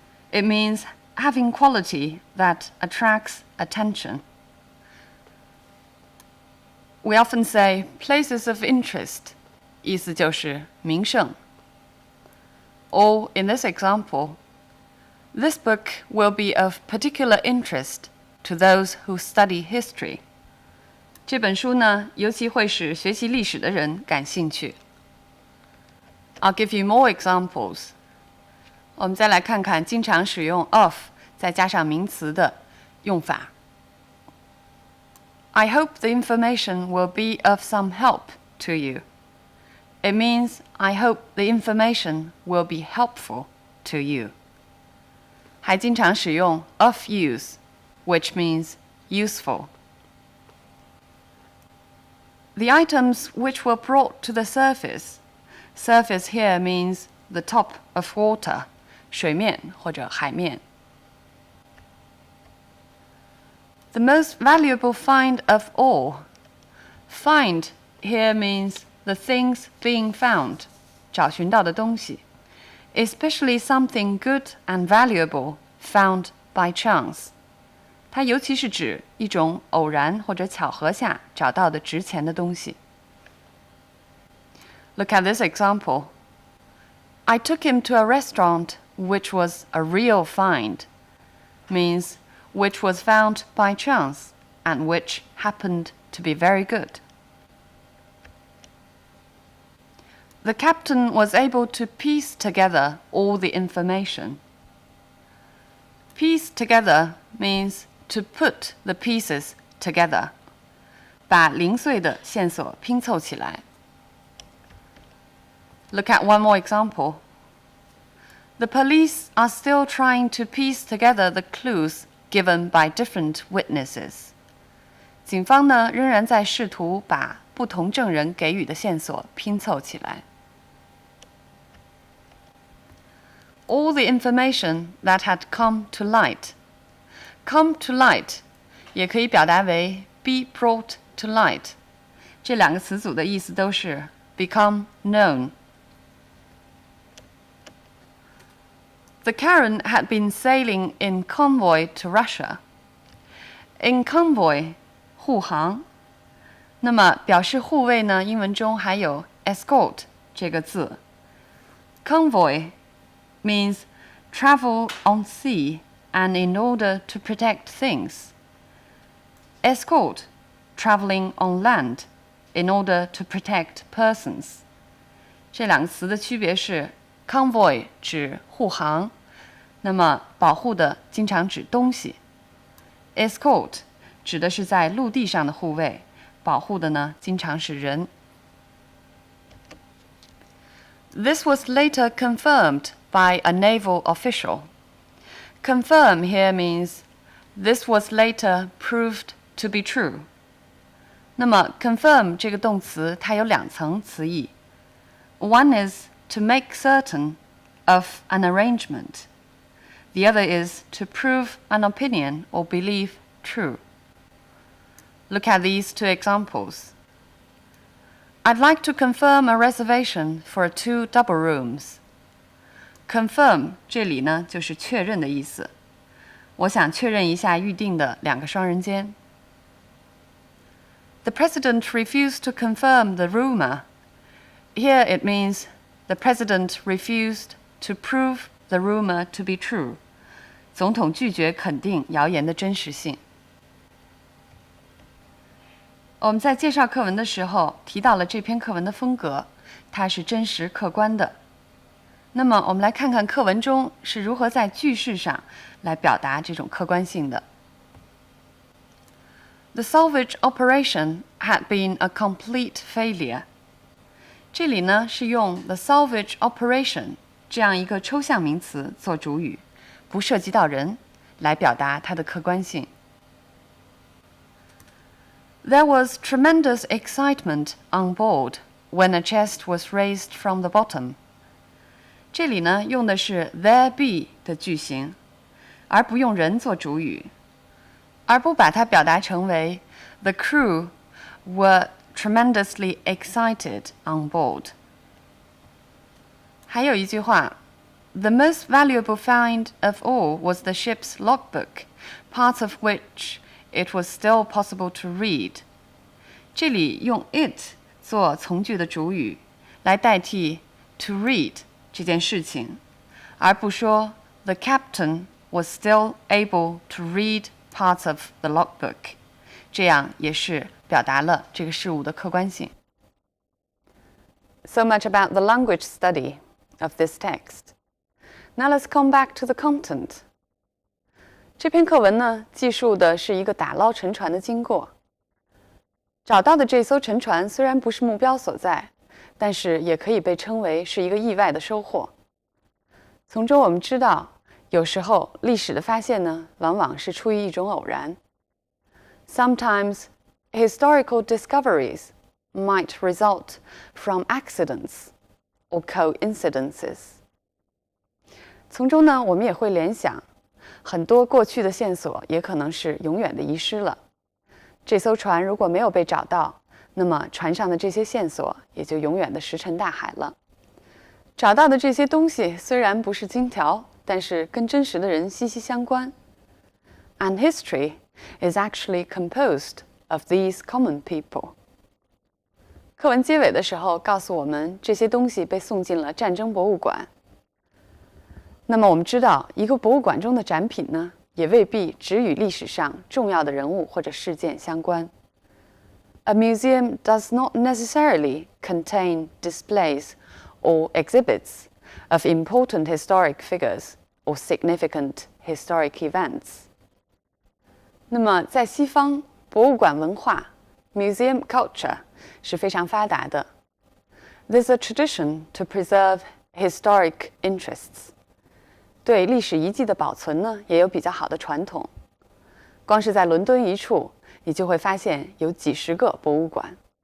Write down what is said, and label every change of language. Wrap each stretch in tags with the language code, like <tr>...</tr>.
<en>It means having quality that attracts attention. We often say places of interest,</en> <zh>意思就是名胜。</zh> <en>Or in this example, this book will be of particular interest to those who study history.</en> <zh>这本书呢，尤其会使学习历史的人感兴趣。</zh> <en>I'll give you more examples.</en> <zh>我们再来看看经常使用 of 再加上名词的用法。</zh> <en>I hope the information will be of some help to you. It means I hope the information will be helpful to you.</en> <zh>还经常使用</zh> <en>of use, which means useful. The items which were brought to the surface. Surface here means the top of water,</en> <zh>水面或者海面。</zh> <en>The most valuable find of all. Find here means the things being found,</en> <zh>找寻到的东西</zh> <en>especially something good and valuable found by chance.</en> <zh>它尤其是指一种偶然或者巧合下找到的值钱的东西。</zh> <en>Look at this example. I took him to a restaurant which was a real find. Means which was found by chance and which happened to be very good. The captain was able to piece together all the information. Piece together means to put the pieces together.</en> <zh>把零碎的线索拼凑起来。</zh> <en>Look at one more example. The police are still trying to piece together the clues given by different witnesses.</en> <zh>警方呢，仍然在试图把不同证人给予的线索拼凑起来。</zh> <en>All the information that had come to light. Come to light</en> <zh>也可以表达为</zh> <en>be brought to light.</en> <zh>这两个词组的意思都是</zh> <en>become known. The Karen had been sailing in convoy to Russia. In convoy,</en> <zh>护航。那么表示护卫呢，英文中还有 escort 这个字。 Convoy means travel on sea and in order to protect things. Escort, traveling on land in order to protect persons. 这两个词的区别是 convoy 指护航，那么保护的经常指东西。 Escort 指的是在陆地上的护卫，保护的呢经常是人。</zh> <en>This was later confirmed by a naval official. Confirm here means this was later proved to be true.</en> <zh>那么 confirm 这个动词它有两层词义。</zh> <en>One is to make certain of an arrangement. The other is to prove an opinion or belief true. Look at these two examples. I'd like to confirm a reservation for 2 double rooms.</en> <zh>Confirm 这里呢就是确认的意思。我想确认一下预定的2个双人间。</zh> <en>The president refused to confirm the rumor. Here it means the president refused to prove the rumor to be true.</en> <zh>总统拒绝肯定谣言的真实性。我们在介绍课文的时候提到了这篇课文的风格，它是真实客观的。那么我们来看看课文中是如何在句式上来表达这种客观性的。</zh> <en>The salvage operation had been a complete failure.</en> <zh>这里呢是用</zh> <en>the salvage operation</en> <zh>这样一个抽象名词做主语，不涉及到人，来表达它的客观性。</zh> <en>There was tremendous excitement on board when a chest was raised from the bottom.</en> <zh>这里呢用的是 there be 的句型，而不用人做主语，而不把它表达成为</zh> <en>the crew were tremendously excited on board.</en> <zh>还有一句话</zh> <en>The most valuable find of all was the ship's logbook, parts of which it was still possible to read.</en> <zh>这里用 it 做从句的主语，来代替 to read 这件事情，而不说</zh> <en>the captain was still able to read parts of the logbook.</en> <zh>这样也是表达了这个事物的客观性。</zh> <en>So much about the language study of this text. Now let's come back to the content.</en> <zh>这篇课文呢，记述的是一个打捞沉船的经过。找到的这艘沉船虽然不是目标所在，但是也可以被称为是一个意外的收获。从中我们知道，有时候历史的发现呢，往往是出于一种偶然。</zh> <en>Sometimes historical discoveries might result from accidents or coincidences.</en> <zh>从中呢，我们也会联想，很多过去的线索也可能是永远的遗失了。这艘船如果没有被找到，那么船上的这些线索也就永远的石沉大海了。找到的这些东西虽然不是金条，但是跟真实的人息息相关。</zh> <en>And history is actually composed of these common people.</en> <zh>课文结尾的时候告诉我们，这些东西被送进了战争博物馆。那么我们知道，一个博物馆中的展品呢，也未必只与历史上重要的人物或者事件相关。</zh> <en>A museum does not necessarily contain displays or exhibits of important historic figures or significant historic events.</en> <zh>那么在西方，博物馆文化 museum culture 是非常发达的。</zh> <en>There's a tradition to preserve historic interests.</en> <zh>对历史遗迹的保存呢，也有比较好的传统。光是在伦敦一处，你就会发现有几十个博物馆。</zh>